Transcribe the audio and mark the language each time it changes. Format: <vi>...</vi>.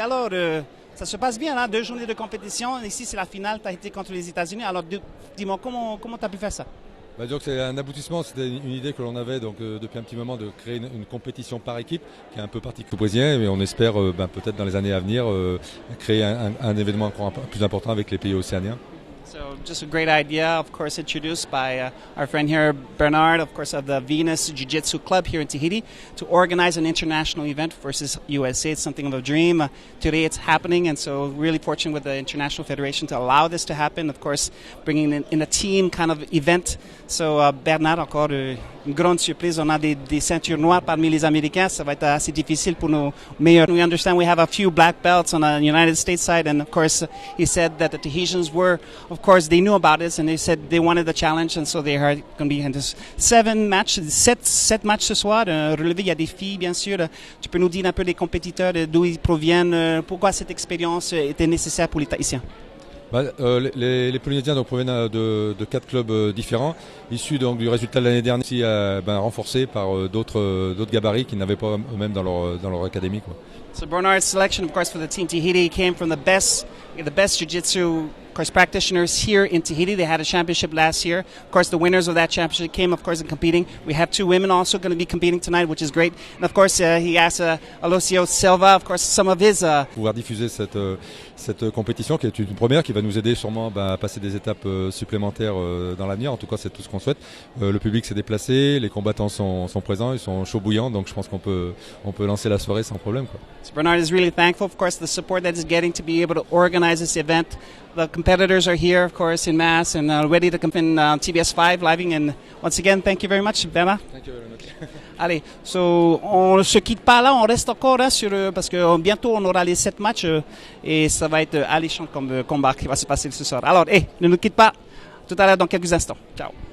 <fr>Alors, ça se passe bien, là, 2 journées de compétition. Ici, c'est la finale Tahiti contre les États-Unis. Alors, dis-moi, comment tu as pu faire ça? Donc c'est un aboutissement, c'était une idée que l'on avait depuis un petit moment de créer une compétition par équipe qui est un peu particulière brésilien, mais on espère peut-être dans les années à venir créer un événement encore plus important avec les pays océaniens.</fr> <en>So just a great idea, of course, introduced by our friend here, Bernard, of course, of the Venus Jiu-Jitsu Club here in Tahiti, to organize an international event versus USA. It's something of a dream. Today it's happening, and so really fortunate with the International Federation to allow this to happen. Of course, bringing in a team kind of event.</en> <fr>So Bernard, encore une grande surprise. On a des ceintures noires parmi les Américains. Ça va être assez difficile pour nos meilleurs.</fr> <en>We understand we have a few black belts on the United States side, and of course, he said that the Tahitians were, of course, they knew about this, and they said they wanted the challenge, and so they are going to be in this 7</en> <fr>matchs ce soir. Relevé, il y a des filles, bien sûr. Tu peux nous dire un peu les compétiteurs, d'où ils proviennent, pourquoi cette expérience était nécessaire pour les Tahitiens? Les Polynésiens proviennent de 4 clubs différents, issus du résultat de l'année dernière, aussi renforcés par d'autres gabarits qui n'avaient pas eux-mêmes dans leur académie, quoi.</fr> <en>So Bernard's selection, of course, for the team Tahiti came from the best jiu-jitsu practitioners here in Tahiti. They had a championship last year. Of course, the winners of that championship came, of course, in competing. We have 2 women also going to be competing tonight, which is great. And of course, he asked Alocio Silva, of course, some of his...</en> <fr>Pouvoir diffuser cette compétition qui est une première, qui va nous aider sûrement à passer des étapes supplémentaires dans l'avenir. En tout cas, c'est tout ce qu'on souhaite. Le public s'est déplacé, les combattants sont présents, ils sont chauds bouillants, donc je pense qu'on peut lancer la soirée sans problème, quoi.</fr> <en>So Bernard is really thankful, of course, the support that he's getting to be able to organize this event. The competitors are here, of course, in mass and ready to compete in TBS5 living. And once again, thank you very much, Bernard. Thank you very much.</en> <fr>Allez, so on ne se quitte pas là, on reste encore parce que bientôt on aura les 7 matchs et ça va être alléchant comme combat qui va se passer ce soir. Alors, ne nous quitte pas. Tout à l'heure dans quelques instants. Ciao.</fr>